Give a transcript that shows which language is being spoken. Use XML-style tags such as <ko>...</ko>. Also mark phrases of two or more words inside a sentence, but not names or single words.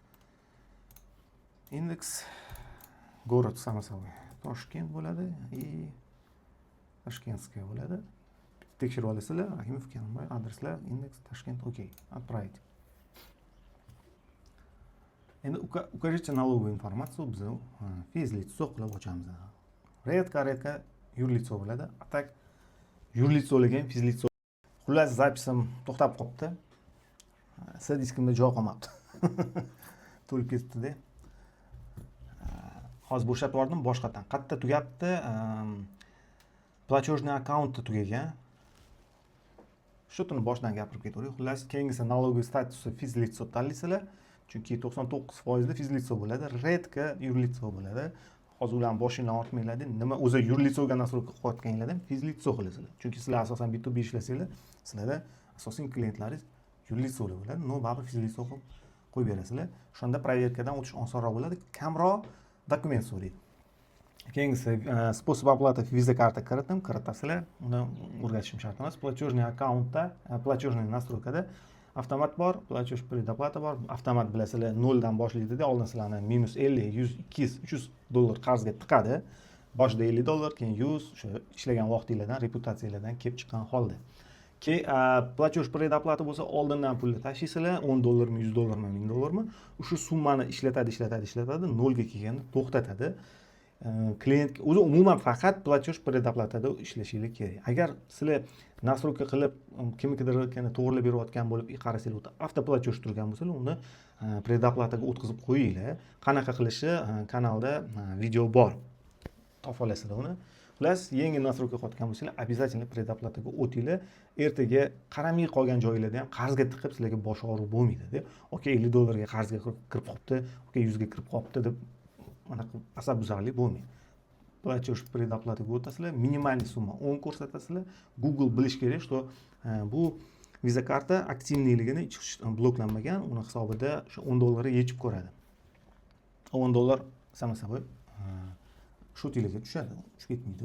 <ru>Indeks город самособой.</ru> <uz>Toshkent bo'ladi и Toshkentskiy bo'ladi. Tekshirib olasizlar, Rahimov Karimboy adreslar, indeks Toshkent, okey, отправить. Endi</uz> <ru>укажите налоговую информацию</ru> <uz>biz fizlico qilib ochamiz.</uz> <ru>Редко юрлицо</ru> <uz>bo'ladi. A tak юрлицо'lagan fizlico. Xullas zapisim to'xtab qolibdi. S diskimda joy qolmabdi. To'lib ketdi-da. Hozir bo'shatib yubordim boshqatdan. Qayerda tugabdi?</uz> <ru>Платежный аккаунт tugagan.</ru> <uz>Shu tuni boshdan gapirib ketaverdik. Xullas keyingisi налоговый statusi fizlico tanlaysizlar. Chunki 99% fizlico bo'ladi,</uz> <ru>редко юрлицо bo'ladi.</ru> <uz>Hozir ularni boshingdan ortmanglar-da. Nima o'zi юрлицоga nasro'ka qo'yotganinglardan fizlico qilasizlar. Chunki sizlar asosan B2B ishlasanglar, sizlarda asosiy klientlaringiz юрлицоlar bo'ladi. No, baribir fizlico qo'yib berasizlar. Shunda проверкаdan o'tish osonroq bo'ladi, kamroq dokument so'raydi. Keyingisi</uz> <ru>способ оплаты</ru> <uz>Visa karta kiritasizlar. Uni o'rgatishim shart emas.</uz> <ru>Платежный аккаунтda, платежный настройкада</ru> <uz>avtomat bor,</uz> <ru>платеж предоплата bor.</ru> <uz>Avtomat bilasizlar 0 dan boshlaydi-da, oldin sizlarni minus 50, 100, 200, 300 dollar qarzga tiqadi. Boshida 50 dollar, keyin 100, o'sha ishlagan vaqtinglardan, reputatsiyalardan kelib chiqqan holda.</uz> <ru>Платеж предоплата</ru> <uz>bo'lsa, oldindan pulni tashlaysizlar, 10 dollarmi, 100 dollarmi, 1000 dollarmi, o'sha summani ishlatadi, 0 ga kelganda to'xtatadi. Klient o'zi umuman faqat</uz> <ru>платеж предоплатада</ru> <uz>ishlashingiz kerak. Agar sizlar nasro'ka qilib kimnikidir to'g'rilab berayotgan bo'lib qarasanglar, avtoplateж turgan bo'lsa, uni предоплатаga o'tkazib qo'yinglar. Qanaqa qilishi kanalda video bor. Topa olasizlar uni. Xullas, yangi nasro'ka qilayotgan bo'lsanglar, обязательно предоплатаga o'tinglar. Ertaga qaramay qolgan joylarda ham qarzga tiqib sizlarga bosh og'riq bo'lmaydi-da. Okey, 50 dollarga qarzga kirib qolibdi, okey 100 ga kirib qolibdi deb mana asabzorlik bo'lmaydi.</uz> <ru>Платеж предоплатаga</ru> <uz>o'tasizlar, minimalniy summa 10 ko'rsatasizlar. Google bilish kerak, что bu Visa karta aktivniyligini bloklanmagan, uni hisobida o'sha 10 dollarga yechib ko'radi. 10 dollar</uz> <ru>само собой</ru> <uz>shu tiliga tushadi, tushib ketmaydi.</uz>